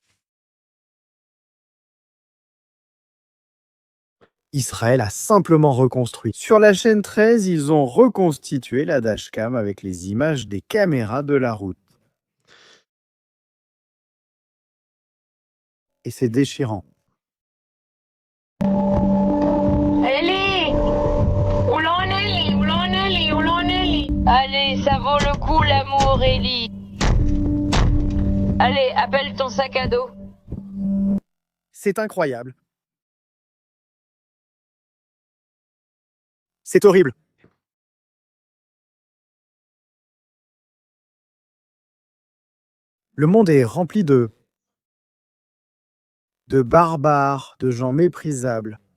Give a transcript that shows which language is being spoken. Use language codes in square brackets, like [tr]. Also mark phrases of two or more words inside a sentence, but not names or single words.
[fr] Israël a simplement reconstruit. Sur la chaîne 13, ils ont reconstitué la dashcam avec les images des caméras de la route. Et c'est déchirant. Eli! [he] הוא לא עונה לי, הוא לא עונה לי, הוא לא עונה לי. [fr] Allez, ça vaut le coup l'amour, Eli. Allez, appelle ton sac à dos. C'est incroyable. C'est horrible. Le monde est rempli de barbares, de gens méprisables.